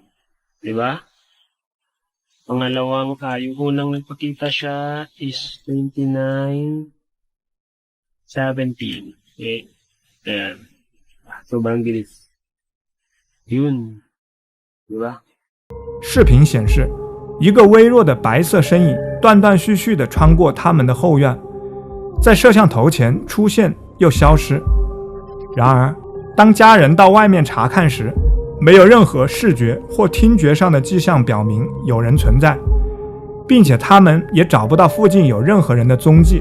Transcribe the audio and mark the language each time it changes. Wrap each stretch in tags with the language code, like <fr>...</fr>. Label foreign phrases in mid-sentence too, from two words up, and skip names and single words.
<tl>Diba? Pangalawang yung unang nagpakita siya is 29:17. Okay. Ayan. Sobrang bilis. Yun. Diba?</tl> <zh>视频显示，一个微弱的白色身影断断续续地穿过他们的后院，在摄像头前出现又消失。然而，当家人到外面查看时，没有任何视觉或听觉上的迹象表明有人存在，并且他们也找不到附近有任何人的踪迹。</zh>